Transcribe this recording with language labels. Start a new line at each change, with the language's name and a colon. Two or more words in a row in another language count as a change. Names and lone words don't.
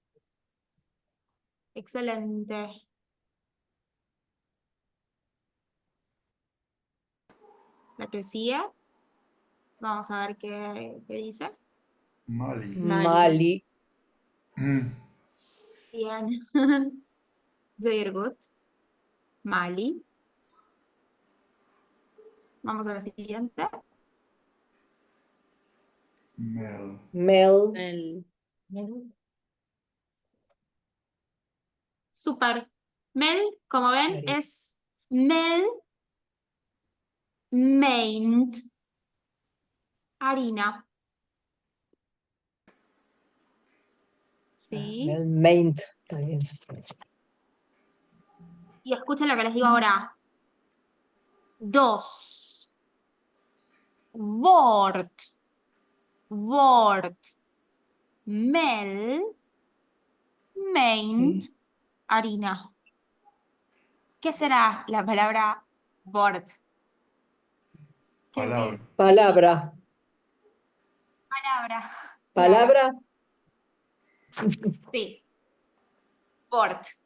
Spanish: excelente. La que sigue. Vamos a ver qué dice. Mali. Mali. Bien.
Yiddish: Sehr gut.
Spanish: Mali. Vamos a la siguiente. Mel. Mel. Super. Mel, como ven, María. es
Yiddish: Mel meint,
Spanish: harina. ¿Sí? El main. Está bien. Y escuchen lo que les digo ahora. 2. Wort.
Yiddish: Wort. Mel.
Spanish: Meint. Harina. ¿Qué será la palabra Wort? ¿Qué Palabra. decir? Palabra. Palabra. Palabra. Sí. Wort.